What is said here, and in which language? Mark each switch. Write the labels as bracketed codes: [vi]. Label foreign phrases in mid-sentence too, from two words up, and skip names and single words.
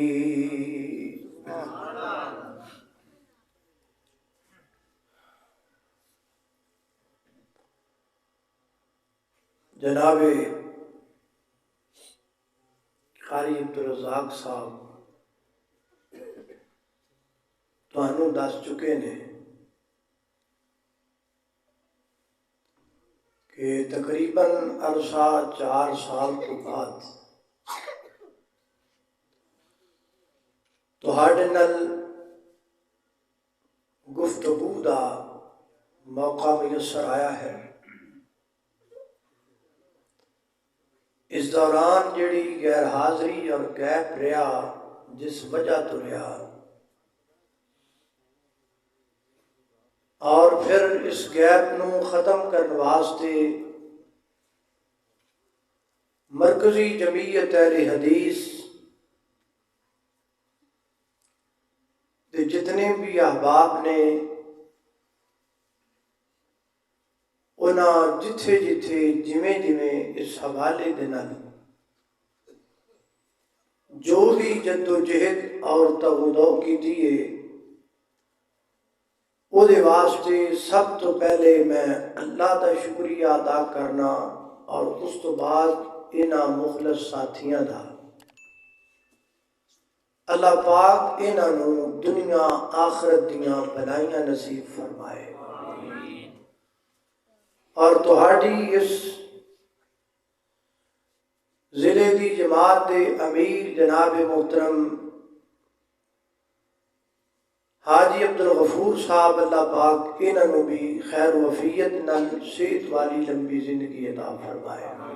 [pa] جناب قاری عبدالرزاق صاحب تانوں دس چکے نے کہ تقریباً عرصہ 4 سال تو بعد تہاڈے نال گفتگو دا موقع میسر آیا ہے، اس دوران جڑی غیر حاضری اور گیپ رہا جس وجہ تو رہا، اور پھر اس گیپ نو ختم کرنے واسطے مرکزی جمعیت اہل حدیث دے جتنے بھی احباب نے انہاں جتھے جتھے جویں جویں اس حوالے دے نال جو بھی جد و جہد اور تغدو کی دیے او دے واسطے سب تو پہلے میں اللہ دا شکریہ ادا کرنا اور اس تو بعد انہاں مخلص ساتھیاں دا اللہ پاک انہاں نو دنیا آخرت دیاں بھلائیاں نصیب فرمائے، اور تہاڈی اس ضلع دی جماعت دے امیر جناب محترم حاجی عبدالغفور صاحب اللہ پاک انہاں نو بھی خیر و عافیت نال صحت والی لمبی زندگی عطا فرمائے۔